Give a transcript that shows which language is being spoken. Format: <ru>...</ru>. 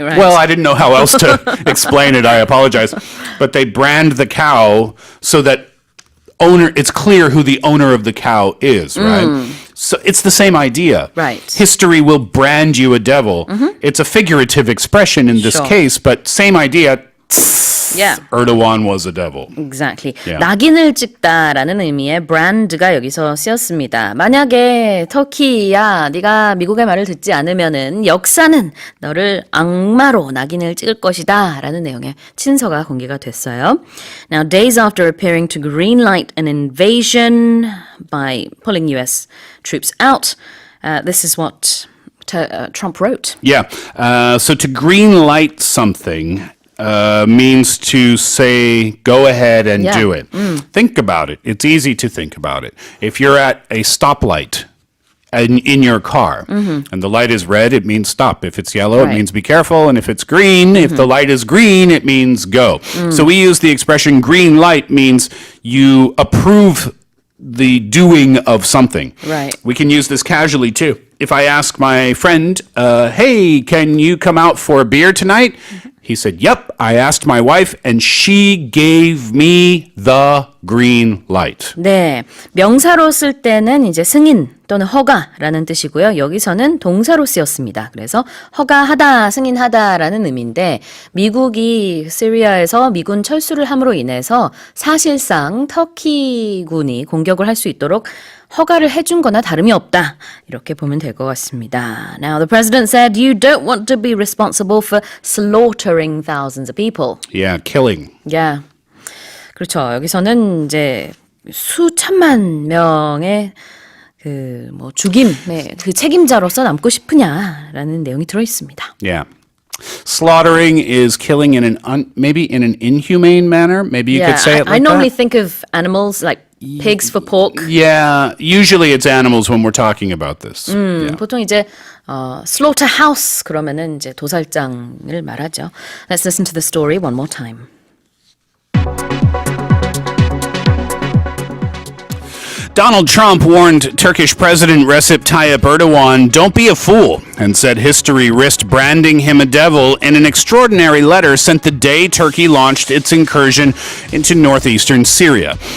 <en>Well, I didn't know how else to explain it. I apologize. But they brand the cow so that it's clear who the owner of the cow is, right? So it's the same idea. Right. History will brand you a devil. It's a figurative expression in this case, but same idea. Yeah. Erdogan was a devil. Exactly. Yeah.</en> <ko>낙인을 찍다라는 의미의 brand가 여기서 쓰였습니다. 만약에 터키야, 네가 미국의 말을 듣지 않으면은 역사는 너를 악마로 낙인을 찍을 것이다라는 내용의 친서가 공개가 됐어요.</ko> <en>Now, days after appearing to greenlight an invasion by pulling U.S. troops out, this is what Trump wrote. Yeah. So to green light something means to say, go ahead and do it. Think about it. It's easy to think about it. If you're at a stoplight in your car and the light is red, it means stop. If it's yellow, it means be careful. And if it's green, if the light is green, it means go. So we use the expression green light means you approve the doing of something. Right. We can use this casually too. If I ask my friend, hey, can you come out for a beer tonight? He said, yep, I asked my wife and she gave me the green light.</en> <ko>네, 명사로 쓸 때는 이제 승인 또는 허가라는 뜻이고요. 여기서는 동사로 쓰였습니다. 그래서 허가하다, 승인하다라는 의미인데 미국이 시리아에서 미군 철수를 함으로 인해서 사실상 터키군이 공격을 할 수 있도록 허가를 해준 거나 다름이 없다. 이렇게 보면 될 것 같습니다.</ko> <en>Now, the president said you don't want to be responsible for slaughtering thousands of people. Yeah, killing.</en> <ko>Yeah. 그렇죠. 여기서는 이제 수천만 명의 죽임의 그 책임자로서 남고 싶으냐라는 내용이 들어 있습니다.</ko> <en>Yeah. Slaughtering is killing in an maybe in an inhumane manner. Maybe you could say it like I normally that. think of animals like pigs for pork. Yeah, usually it's animals when we're talking about this. Yeah.</en> <ko>보통 이제 slaughterhouse 그러면은 이제 도살장을 말하죠.</ko> <en>Let's listen to the story one more time. Donald Trump warned Turkish President Recep Tayyip Erdogan, "Don't be a fool," and said history risked branding him a devil in an extraordinary letter sent the day Turkey launched its incursion into northeastern Syria.</en>